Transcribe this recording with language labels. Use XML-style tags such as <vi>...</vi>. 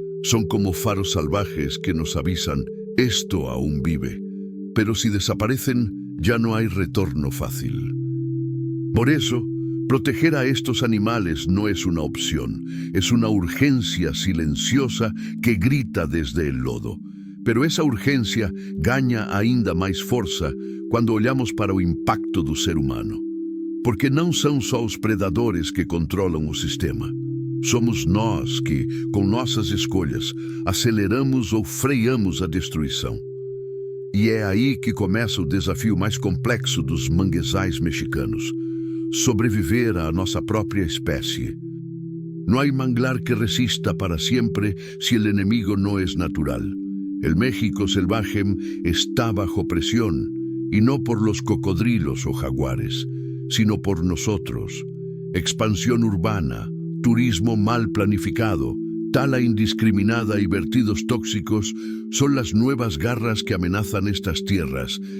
<es>Son como faros salvajes que nos avisan, esto aún vive. Pero si desaparecen, ya no hay retorno fácil. Por eso, proteger a estos animales no es una opción, es una urgencia silenciosa que grita desde el lodo.</es> <pt>Pero essa urgência ganha ainda mais força quando olhamos para o impacto do ser humano. Porque não são só os predadores que controlam o sistema. Somos nós que, com nossas escolhas, aceleramos ou freamos a destruição. E é aí que começa o desafio mais complexo dos manguezais mexicanos: sobreviver à nossa própria espécie.</pt> <es>No hay manglar que resista para siempre si el enemigo no es natural. El México salvaje está bajo presión, y no por los cocodrilos o jaguares, sino por nosotros. Expansión urbana, turismo mal planificado, tala indiscriminada y vertidos tóxicos son las nuevas garras que amenazan estas tierras.</es>